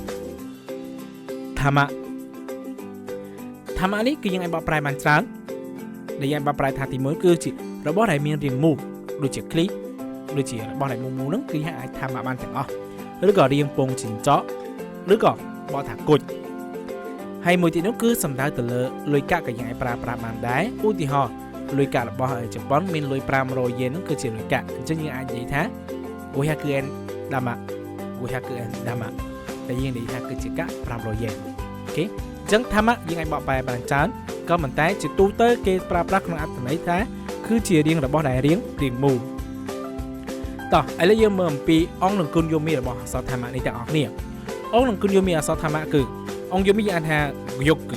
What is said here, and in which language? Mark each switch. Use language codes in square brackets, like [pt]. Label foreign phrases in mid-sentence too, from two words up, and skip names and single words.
[km] នេះគឺយើងអាចបកប្រែបានច្រើនដែលយើងបកប្រែថាទី1គឺជារបស់ដែលមានរាងមូលដូចជាคลิปដូចជារបស់ដែលមូលហ្នឹងគឺយើងអាចថាម៉ាបានទាំងអស់ឬក៏រាងពង ចិញ្ចក់ឬក៏បកថាគុជហើយមួយទៀតនោះគឺសំដៅទៅលើលុយកាក់ក៏យើងអាចប្រើប្រាស់បានដែរឧទាហរណ៍លុយកា ក់របស់ជប៉ុនមានលុយ500យេនហ្នឹងគឺជាលុយកាក់អញ្ចឹងយើងអាចនិយាយថា [ja] 500 円玉500円玉 [km] តែយើងនិយាយថាគឺជាកាក់500យេនអូខេអញ្ចឹងថាម៉ាយើងអាចបកប្រែបានច្រើនក៏ប៉ុន្តែជាទូទៅគេប្រើប្រាស់ក្នុងអត្ថន័យថាគឺជារៀងរបស់ដែលរៀងមូលតោះឥឡូវយើងមើលអំពីអង្គនិងគុណយោមីរបស់អក្សរថាម៉ានេះទាំងអស់គ្នាអង្គនិងគុណយោមីអក្សរថាម៉ាគឺអង្គយោមីយើងអាចថាយុគ